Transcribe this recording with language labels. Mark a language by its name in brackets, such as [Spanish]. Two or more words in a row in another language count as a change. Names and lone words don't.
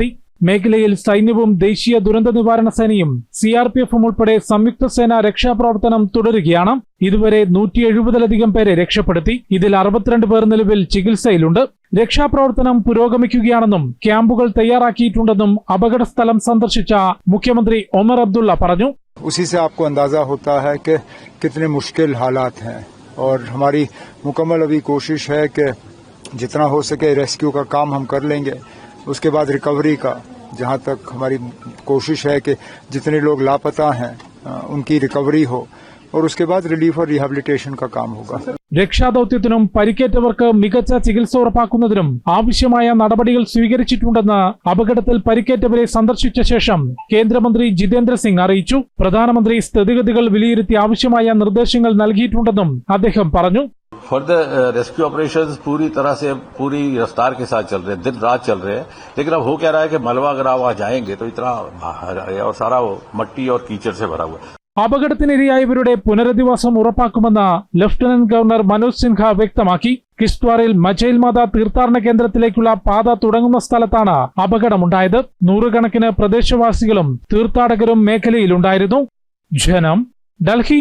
[Malayalam] മേഖലയിൽ സൈന്യവും ദേശീയ ദുരന്ത നിവാരണ സേനയും CRPF-ഉം ഉൾപ്പെടെ സംയുക്ത സേന രക്ഷാപ്രവർത്തനം തുടരുകയാണ്. ഇതുവരെ 170-ലധികം പേരെ രക്ഷപ്പെടുത്തി. ഇതിൽ 62 പേർ നിലവിൽ ചികിത്സയിലുണ്ട്. രക്ഷാപ്രവർത്തനം പുരോഗമിക്കുകയാണെന്നും ക്യാമ്പുകൾ തയ്യാറാക്കിയിട്ടുണ്ടെന്നും അപകടസ്ഥലം സന്ദർശിച്ച മുഖ്യമന്ത്രി ഒമർ അബ്ദുള്ള പറഞ്ഞു. [Hindi] उसी से आपको अंदाजा होता है कि कितने मुश्किल हालात हैं और हमारी मुकम्मल अभी कोशिश है कि जितना हो सके रेस्क्यू का काम हम कर लेंगे. उसके बाद रिकवरी का, जहां तक हमारी कोशिश है कि जितने लोग लापता हैं उनकी रिकवरी हो और उसके बाद रिलीफ और रिहेबिलिटेशन का काम होगा. [Malayalam] രക്ഷാദൌത്യത്തിനും പരിക്കേറ്റവർക്ക് മികച്ച ചികിത്സ ഉറപ്പാക്കുന്നതിനും ആവശ്യമായ നടപടികൾ സ്വീകരിച്ചിട്ടുണ്ടെന്ന് അപകടത്തിൽ പരിക്കേറ്റവരെ സന്ദർശിച്ച ശേഷം കേന്ദ്രമന്ത്രി ജിതേന്ദ്ര സിംഗ് അറിയിച്ചു. പ്രധാനമന്ത്രി സ്ഥിതിഗതികൾ വിലയിരുത്തി ആവശ്യമായ നിർദ്ദേശങ്ങൾ നൽകിയിട്ടുണ്ടെന്നും അദ്ദേഹം പറഞ്ഞു. [English] further rescue operations [Hindi] पूरी तरह से पूरी रफ्तार के साथ चल रहे हैं, दिन रात चल रहे हैं. लेकिन अब हो क्या रहा है कि मलबा अगर आप वहां जाएंगे तो इतना और सारा वो मट्टी और कीचड़ से भरा हुआ है. [Malayalam] അപകടത്തിനിരയായവരുടെ പുനരധിവാസം ഉറപ്പാക്കുമെന്ന് ലഫ്റ്റനന്റ് ഗവർണർ മനോജ് സിൻഹ വ്യക്തമാക്കി. കിഷ്ത്വാറിൽ മജൈൽ മാത തീർത്ഥാടന കേന്ദ്രത്തിലേക്കുള്ള പാത തുടങ്ങുന്ന സ്ഥലത്താണ് അപകടമുണ്ടായത്. നൂറുകണക്കിന് പ്രദേശവാസികളും തീർത്ഥാടകരും മേഖലയിലുണ്ടായിരുന്നു. ജനം, ഡൽഹി.